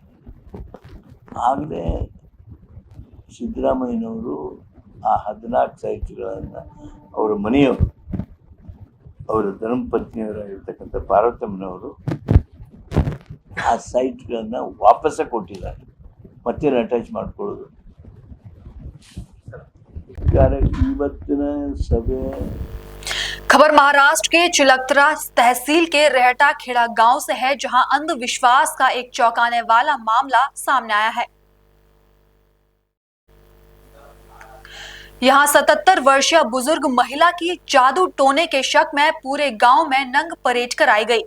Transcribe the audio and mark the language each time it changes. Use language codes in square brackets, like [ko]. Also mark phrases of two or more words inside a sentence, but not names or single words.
[kn] ಆಗಲೇ ಸಿದ್ದರಾಮಯ್ಯನವರು ಆ 14 ಸೈಟ್ಗಳನ್ನು ಅವರ ಮನೆಯವರು, ಅವರ ಧರ್ಮಪತ್ನಿಯವರಾಗಿರ್ತಕ್ಕಂಥ ಪಾರ್ವತಮ್ಮನವರು ಆ ಸೈಟ್ಗಳನ್ನು ವಾಪಸ್ಸ ಕೊಟ್ಟಿದ್ದಾರೆ. ಮತ್ತೆ ಅಟ್ಯಾಚ್ ಮಾಡ್ಕೊಳ್ಳೋದು ಇವತ್ತಿನ ಸಭೆ. [hi] खबर महाराष्ट्र के चिलकतरा तहसील के रेहटा खेड़ा गांव से है, जहां अंधविश्वास का एक चौंकाने वाला मामला सामने आया है। यहाँ 77 वर्षीय बुजुर्ग महिला की जादू टोने के शक में पूरे गांव में नंग परेड कराई गई।